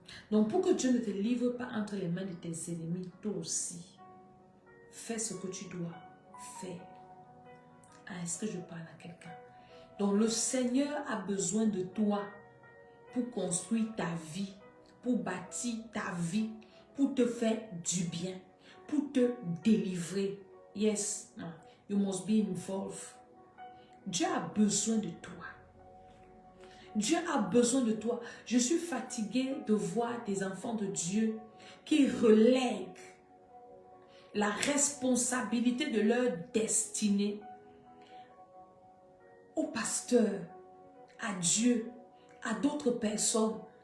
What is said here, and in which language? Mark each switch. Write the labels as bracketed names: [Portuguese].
[French] Donc, pour que Dieu ne te livre pas entre les mains de tes ennemis, toi aussi, fais ce que tu dois faire. Ah, est-ce que je parle à quelqu'un? Donc, le Seigneur a besoin de toi pour construire ta vie, pour bâtir ta vie, pour te faire du bien, pour te délivrer. [English] Yes, you must be involved. [French] Dieu a besoin de toi. Dieu a besoin de toi. Je suis fatiguée de voir des enfants de Dieu qui relèguent la responsabilité de leur destinée au pasteur, à Dieu, à d'autres personnes.